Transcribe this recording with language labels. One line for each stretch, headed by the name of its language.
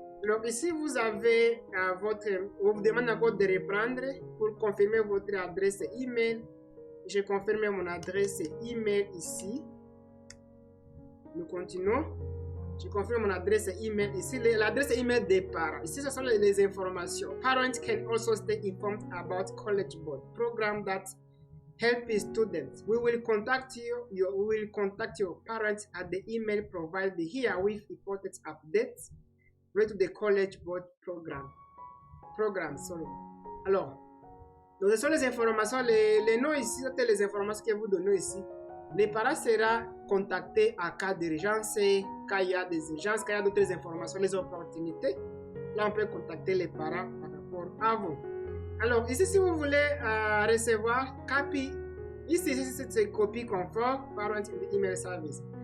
French: Donc, ici, vous avez on vous demande encore de reprendre pour confirmer votre adresse email. Je confirme mon adresse email ici. Nous continuons. Je confirme mon adresse email ici. L'adresse email des parents. Ici, ce sont les informations.
English: Parents can also stay informed about College Board program that help students. We will contact your parents at the email provided here with important updates related to the College Board program.
French: Alors, donc ce sont les informations, les noms ici, c'est les informations que vous donnez ici. Les parents seront contactés en cas d'urgence, quand il y a des urgences, quand il y a d'autres informations, les opportunités. Là, on peut contacter les parents par rapport à vous. Alors, ici, si vous voulez recevoir copie, ici, c'est copie confort, Parent Email Service.